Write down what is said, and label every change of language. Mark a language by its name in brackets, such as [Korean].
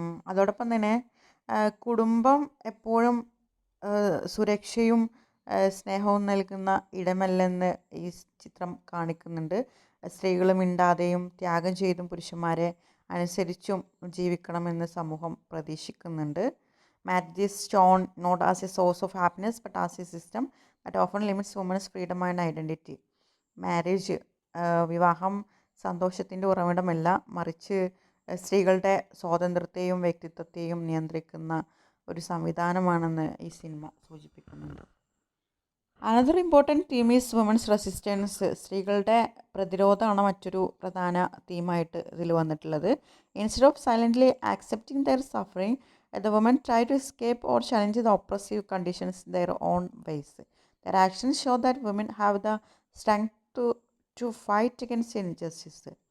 [Malayalam] അതോടൊപ്പം തന്നെ കുടുംബം എപ്പോഴും സുരക്ഷയും സ്നേഹവും നൽകുന്ന ഇടമല്ലെന്ന് ഈ ചിത്രം കാണിക്കുന്നുണ്ട്. സ്ത്രീകൾ മിണ്ടാതെയും ത്യാഗം ചെയ്തും പുരുഷന്മാരെ അനുസരിച്ചും ജീവിക്കണമെന്ന് സമൂഹം പ്രതീക്ഷിക്കുന്നുണ്ട്. [English] Marriage is shown not as a source of happiness but as a system that often limits women's freedom and identity. [Malayalam] Marriage, വിവാഹം സന്തോഷത്തിൻ്റെ ഉറവിടമല്ല, മറിച്ച് സ്ത്രീകളുടെ സ്വാതന്ത്ര്യത്തെയും വ്യക്തിത്വത്തെയും നിയന്ത്രിക്കുന്ന ഒരു സംവിധാനമാണെന്ന് ഈ സിനിമ സൂചിപ്പിക്കുന്നുണ്ട്. [English] Another important theme is women's resistance. [Malayalam] സ്ത്രീകളുടെ പ്രതിരോധമാണ് മറ്റൊരു പ്രധാന തീമായിട്ട് ഇതിൽ വന്നിട്ടുള്ളത്. [English] Instead of silently accepting their suffering, the women try to escape or challenge the oppressive conditions their own ways. Their actions show that women have the strength to fight against injustice.